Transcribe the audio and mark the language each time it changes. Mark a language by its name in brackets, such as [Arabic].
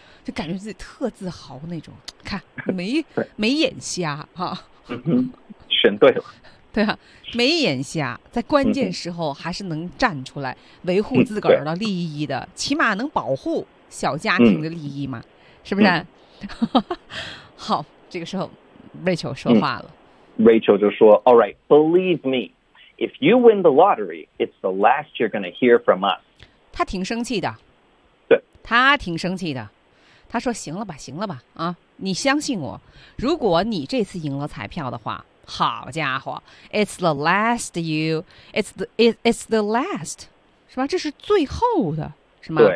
[Chinese] 就感觉自己特自豪那种，看没眼瞎哈，啊，选对了，对啊，没眼瞎，在关键时候还是能站出来维护自个儿的利益的，嗯，起码能保护小家庭的利益嘛，嗯，是不是，啊？嗯，好，这个时候 Rachel 说话了，嗯，Rachel 就说 [English] ：“All right, believe me, if you win the lottery, it's the last you're going to hear from us。” [Chinese] 他挺生气的。他挺生气的，他说行了吧行了吧啊，你相信我，如果你这次赢了彩票的话，好家伙 [English] it's the last [Chinese] 是吧，这是最后的是吗？